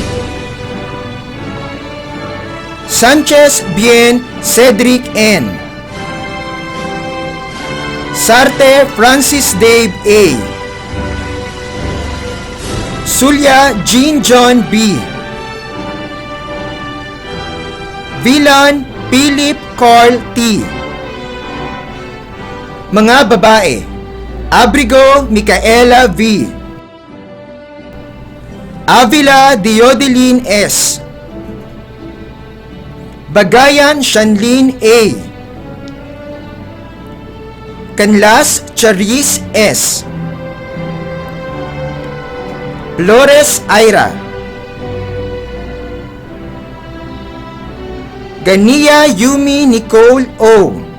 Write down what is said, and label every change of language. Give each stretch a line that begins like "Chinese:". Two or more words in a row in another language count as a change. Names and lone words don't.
Filipino: Sanchez Bien Cedric N, Sarte Francis Dave A, Sulya Jean John B, Villan Philip Carl T. Mga babae, Abrigo Micaela V, Avila Diodelin S, Bagayan Shanlin A, Canlas Charis S, Flores Ira, Ganiya Yumi Nicole O,